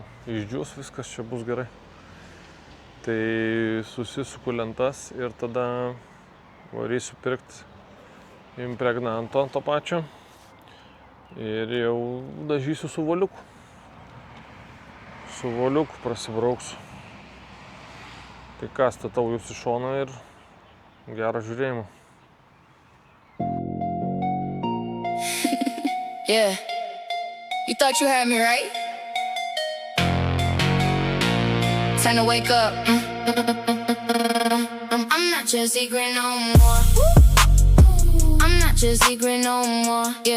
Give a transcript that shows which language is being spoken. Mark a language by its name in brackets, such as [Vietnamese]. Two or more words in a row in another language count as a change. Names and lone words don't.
[Lithuanian] Išdžiūs, viskas čia bus gerai. Tai susisuku lentas ir tada varysiu pirkti impregnanto to pačio ir jau dažysiu su voliuku. Su voliuku prasibrauksiu. Tai ką, statau jūs į šoną ir gero žiūrėjimo. [English] Yeah, you thought you had me, right? Time to wake up. I'm not your secret no more. I'm not your secret no more, yeah.